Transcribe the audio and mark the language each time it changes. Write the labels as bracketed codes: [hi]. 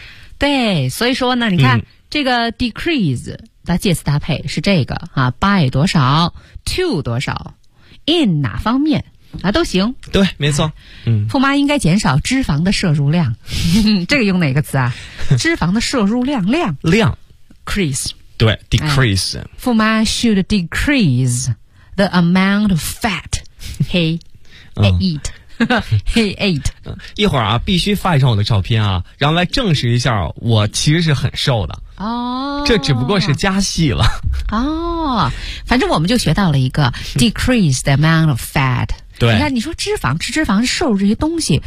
[zh] 嗯、对所以说呢你看、嗯、这个 decrease 的介词搭配是这个啊 by 多少 to 多少 in 哪方面啊，都行对没错、嗯、后妈应该减少脂肪的摄入量这个用哪个词啊脂肪的摄入量量 crease 对 decrease、哎、 [en] 后妈 should decrease the amount of fat he eat、嗯、 he ate [zh] 一会儿啊必须发一张我的照片啊然后来证实一下我其实是很瘦的哦，这只不过是加戏了哦，反正我们就学到了一个 [en] decrease the amount of fat [zh] 对你看你说脂肪吃脂肪是摄入这些东西